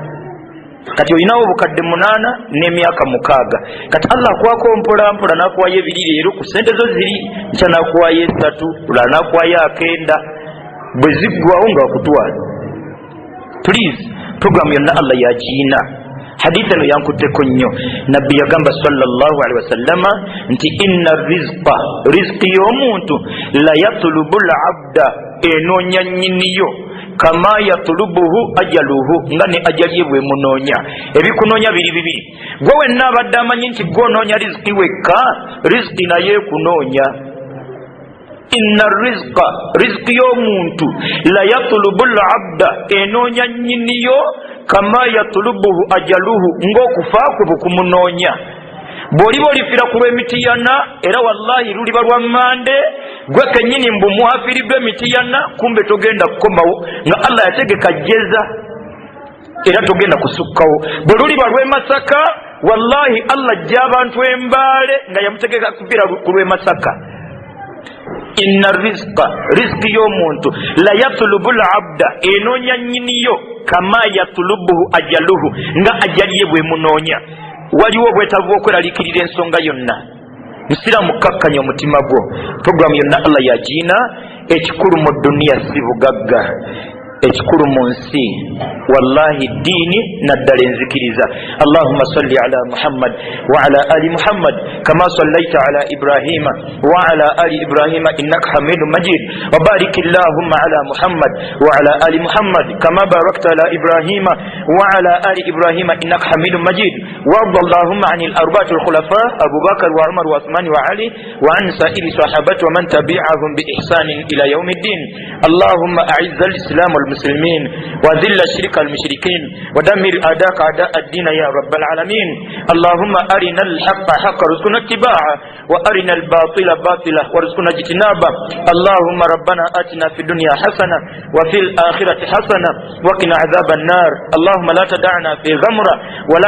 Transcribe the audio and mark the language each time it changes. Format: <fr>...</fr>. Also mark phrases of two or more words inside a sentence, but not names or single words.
<lg>Kati olinawo obukadde 8 n'emyaka 6. Kati Allah akwako mpola mpola n'akuwayo ebiri leero ku ssente zo ziri nkya n'akuwayo 3 lala n'akuwayo 9 bwe ziggwawo nga wakutwala. Please, programu yonna Allah yagiina. Hadithi eno yankutteko nnyo. Nabbi yagamba</lg> <ar>صلى الله عليه وسلم</ar> <lg>nti</lg> <ar>إن رزق</ar> <lg>y'omuntu</lg> <ar>لا يطلب العبد</ar> <lg>enoonya nnyiniyo</lg> <ar>كما يطلبه أجله</ar> <lg>ngane ajaliye bwe munonya ebikunonya biri bibiri gwe wenna abadde amanyi nti gwononya riziki wekka riziki naye kunonya</lg> <ar>إن رزق</ar> <lg>y'omuntu</lg> <ar>لا يطلب العبد</ar> <lg>enonya nyiniyo</lg> <ar>كما يطلبه أجله</ar> <lg>ng'okufa kwe bukumunonya bw'oliba olifira ku lw'emitiyana era wallahi luliba lwa mmande gwe kennyini mbu muhafiridwa emitiyana kumbe togenda kukomawo nga Allah yategeka jjeza era togenda kusukkawo bwe luliba lw'e Masaka wallahi Allah ajja abantu embaale nga yamutegeka kufira ku lw'e Masaka</lg> <ar>إن رزق</ar> <lg>y'omuntu</lg> <ar>لا يطلب العبد</ar> <lg>enonya nyiniyo</lg> <ar>كما يطلبه أجله</ar> <lg>nga ajaliye bwe munonya waliwo obwetaavu okweraliikirira ensonga yonna musiraamu kakkanya omutima gwo programu yonna Allah yagiina ekikulu mu duniya si bugagga ekikulu mu nsi wallahi ddiini naddala enzikiriza</lg> <ar>اللهم صل على محمد وعلى آل محمد كما صليت على إبراهيم وعلى آل إبراهيم إنك حميد مجيد وبارك اللهم على محمد وعلى آل محمد كما باركت على إبراهيم وعلى آل إبراهيم إنك حميد مجيد وارض اللهم عن الأربعة الخلفاء أبو بكر وعمر و عثمان وعلي وعن سائر الصحابة ومن تبعهم بإحسان إلى يوم الدين اللهم أعز الإسلام المسلمين وذل الشرك المشركين ودمر أعداءك أعداء الدين يا رب العالمين اللهم أرنا الحق حقا وارزقنا اتباعه وأرنا الباطل باطلا وارزقنا اجتنابه اللهم ربنا آتنا في الدنيا حسنة وفي الآخرة حسنة وقنا عذاب النار اللهم لا تدعنا في غمرة ولا</ar>